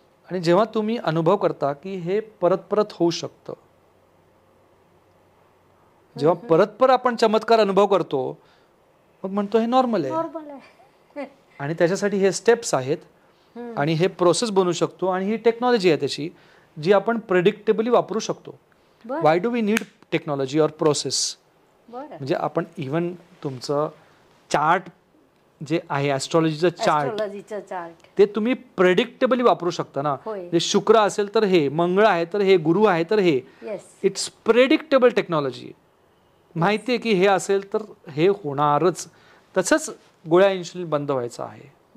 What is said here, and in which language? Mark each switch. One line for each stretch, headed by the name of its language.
Marathi: आणि जेव्हा तुम्ही अनुभव करता की हे परत परत होऊ शकतं, जेव्हा परत परत आपण चमत्कार अनुभव करतो, मग म्हणतो हे नॉर्मल आहे. आणि त्याच्यासाठी हे स्टेप्स आहेत आणि हे प्रोसेस बनवू शकतो आणि ही टेक्नॉलॉजी आहे त्याची, जी आपण प्रेडिक्टेबली वापरू शकतो.
English: Why do we need technology or process?
Marathi: म्हणजे आपण इव्हन तुमचं चार्ट जे आहे, ॲस्ट्रॉलॉजीचं चार्ट, ते तुम्ही प्रेडिक्टेबली वापरू शकता ना. जे शुक्र असेल तर हे, मंगळ आहे तर हे, गुरु आहे तर हे.
English: It's predictable technology.
Marathi: माहिती आहे की हे असेल तर हे होणारच. तसंच गोळ्या इन्शुलिन बंद व्हायचं आहे.